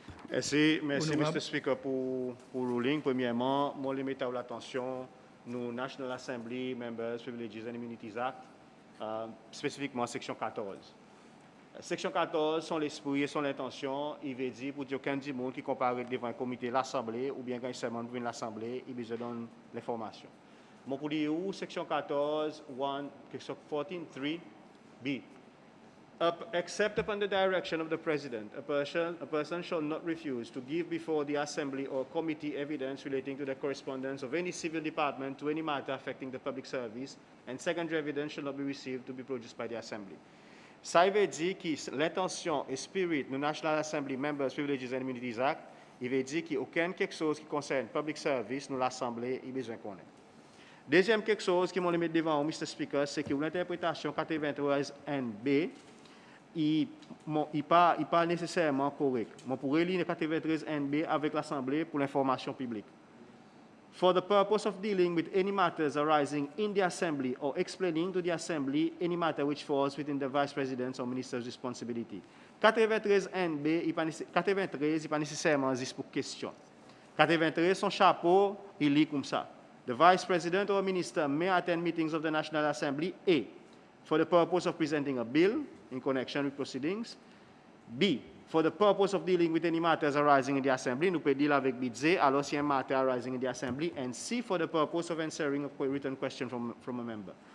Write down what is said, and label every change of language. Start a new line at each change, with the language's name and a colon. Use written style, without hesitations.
French: Merci, Mr. Speaker, pour le ruling. Premièrement, moi, je mets à l'attention nous National Assembly Members Privileges and Immunities Act, spécifiquement section 14. Section 14, son l'esprit et son intention, il veut dire pour dire qu'un monde qui compare devant un comité de l'Assemblée ou bien quand il seulement devant l'Assemblée, il besoin donner l'information. Mon pour dire où, section 14, 14.3b.
English: Except upon the direction of the President, a person shall not refuse to give before the Assembly or committee evidence relating to the correspondence of any civil department to any matter affecting the public service, and secondary evidence shall not be received to be produced by the Assembly.
French: Ça veut dire que l'intention et spirit du National Assembly Members Privileges and Immunities Act, il veut dire qu'il n'y a aucun quelque chose qui concerne public service, nous l'Assemblée, il a besoin qu'on ait. Deuxième quelque chose qui m'a mis devant vous, Mr. Speaker, c'est que l'interprétation 93 NB, il n'est pas nécessairement correct. Je pourrais lire 93 NB avec l'Assemblée pour l'information publique.
English: For the purpose of dealing with any matters arising in the Assembly or explaining to the Assembly any matter which falls within the Vice President's or Minister's responsibility.
French: 93 NB, il n'est pas nécessairement juste pour question. 93, son chapeau, il lit comme ça.
English: The Vice President or Minister may attend meetings of the National Assembly, A, for the purpose of presenting a bill in connection with proceedings, B, for the purpose of dealing with any matters arising in the Assembly,
French: nous pouvons deal avec budget, alors si un matter arising
English: in the Assembly, and C, for the purpose of answering a written question from a member.